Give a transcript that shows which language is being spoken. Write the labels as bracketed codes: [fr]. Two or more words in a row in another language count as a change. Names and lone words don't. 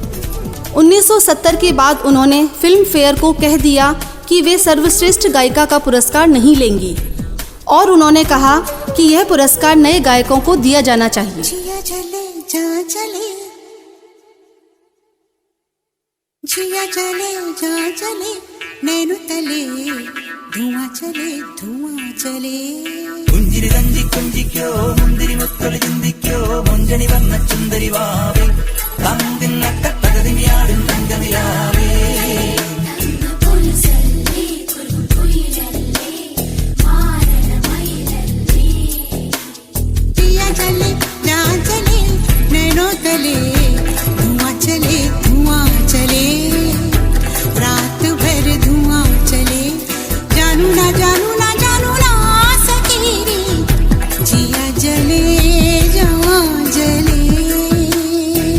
[hi] 1970 के बाद उन्होंने फिल्म फेयर को कह दिया कि वे सर्वश्रेष्ठ गायिका का पुरस्कार नहीं लेंगी और उन्होंने कहा कि यह पुरस्कार नए गायकों को दिया जाना चाहिए। जिया चले जा चले, जिया चले जा चले, नैनो तले धुआं चले धुआं चले। [ml] കുഞ്ചിരി തഞ്ചി കുഞ്ചിക്കോ മുന്തിരി മുത്തൊളി ചിന്തിക്കോ മുഞ്ചണി വന്ന ചുന്ദരി വാവേ തന്തിന്നക്ക തകതിമിയാടും തങ്കനിലാവേ [hi] जिया चले जा चले, नैनो तले धुआं चले धुआं चले, रात भर धुआं चले, जानू ना जानू ना जानू ना सकेरी, जिया जले जवां जले।